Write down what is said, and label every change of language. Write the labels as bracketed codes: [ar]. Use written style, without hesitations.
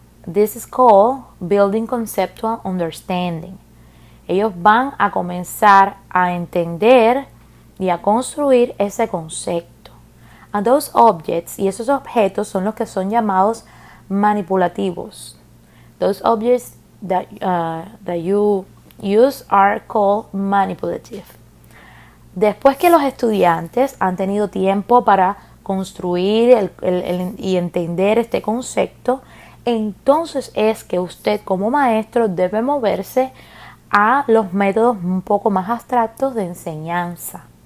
[en] This is called building conceptual understanding. [es] Ellos van a comenzar a entender y a construir ese concepto. [en] And those objects, [es] y esos objetos son los que son llamados manipulativos. [en] Those objects that you use are called manipulative. [es] Después que los estudiantes han tenido tiempo para construir y entender este concepto, entonces es que usted como maestro debe moverse a los métodos un poco más abstractos de enseñanza.